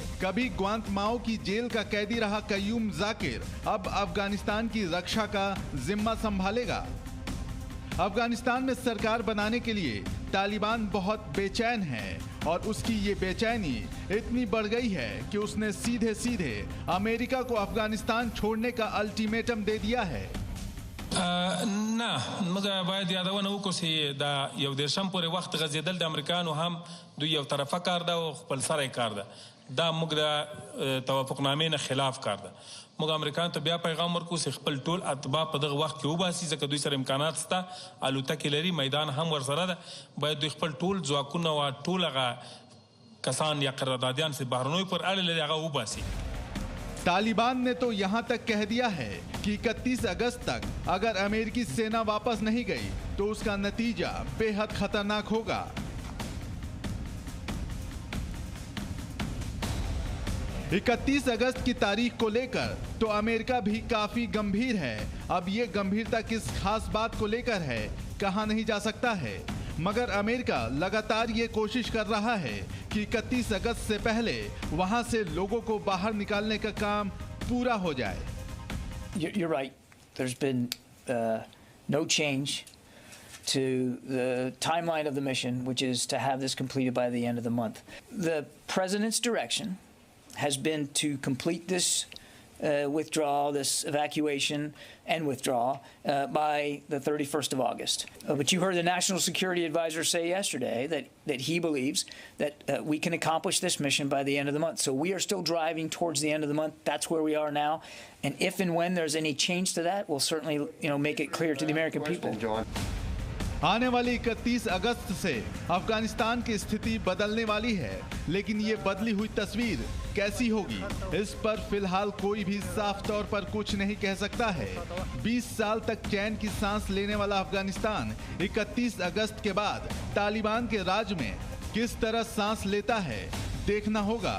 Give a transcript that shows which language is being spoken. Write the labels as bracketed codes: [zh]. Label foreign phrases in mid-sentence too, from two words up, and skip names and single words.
[hi] कभी ग्वांतमाओ की जेल का कैदी रहा कयूम जाकिर अब अफगानिस्तान की रक्षा का जिम्मा संभालेगा। अफगानिस्तान में सरकार बनाने के लिए तालिबान बहुत बेचैन है और उसकी ये बेचैनी इतनी बढ़ गई है कि उसने सीधे सीधे अमेरिका को अफगानिस्तान छोड़ने का अल्टीमेटम दे दिया है। [ps] نه موږ باید یادونه وکړو چې دا یو دیرشم پورې وخت غځېدل د امریکایانو هم دوی یو طرفه کار ده او خپل سره کار ده، دا موږ د توافقنامې نه خلاف کار ده. موږ امریکایانو ته بیا پیغام ورکړو چې خپل ټول اتباع په دغه وخت کې وباسي، ځکه دوی سره امکانات شته، الوتکې لري، میدان هم ورسره ده. باید دوی خپل ټول ځواکونه او ټول هغه کسان یا قراردادیان چې بهرنیو پر اړه لري هغه وباسي। [hi] तालिबान ने तो यहां तक कह दिया है कि 31 अगस्त तक अगर अमेरिकी सेना वापस नहीं गई तो उसका नतीजा बेहद खतरनाक होगा। इकतीस अगस्त की तारीख को लेकर तो अमेरिका भी काफी गंभीर है। अब ये गंभीरता किस खास बात को लेकर है कहा नहीं जा सकता है, मगर अमेरिका लगातार ये कोशिश कर रहा है कि 31 अगस्त से पहले वहां से लोगों को बाहर निकालने का काम पूरा हो जाए। [en] You're right. There's been no change to the timeline of the mission, which is to have this completed by the end of the month. The president's direction has been to complete this withdrawal, this evacuation and withdrawal by the 31st of August. But you heard the National Security Advisor say yesterday that he believes that we can accomplish this mission by the end of the month. So we are still driving towards the end of the month. That's where we are now. And if and when there's any change to that, we'll certainly, make it clear to the American people. [hi] आने वाली 31 अगस्त से अफगानिस्तान की स्थिति बदलने वाली है, लेकिन ये बदली हुई तस्वीर कैसी होगी, इस पर फिलहाल कोई भी साफ तौर पर कुछ नहीं कह सकता है। 20 साल तक चैन की सांस लेने वाला अफगानिस्तान 31 अगस्त के बाद तालिबान के राज में किस तरह सांस लेता है, देखना होगा।